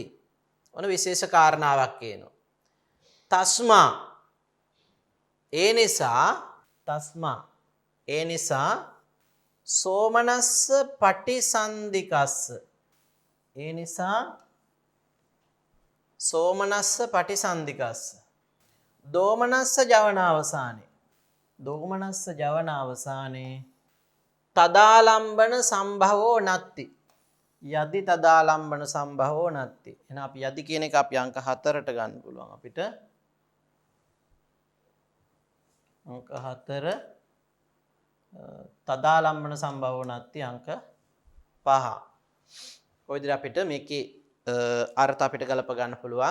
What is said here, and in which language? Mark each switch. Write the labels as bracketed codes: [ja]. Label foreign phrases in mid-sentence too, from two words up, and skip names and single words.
[si] ඔන විශේෂ කාරණාවක් කියනවා. [pi] තස්මා [si] ඒ නිසා [pi] සෝමනස්ස පටිසන්ධිකස්ස [si] ඒ නිසා [pi] සෝමනස්ස පටිසන්ධිකස්ස දෝමනස්ස ජවනාවසානේ තදාලම්බන සම්භවෝ නත්ති. යදි තදාලම්බන සම්භවෝ නත්ති. [si] එහෙනම් අපි යදි කියන එක අපි අංක 4ට ගන්න පුළුවන් අපිට. [pi] අංක 4 තදාලම්බන සම්භවෝ නත්ති අංක 5. [si] ඔය විදිහට අපිට මේකේ අර්ථ අපිට ගලප ගන්න පුළුවන්.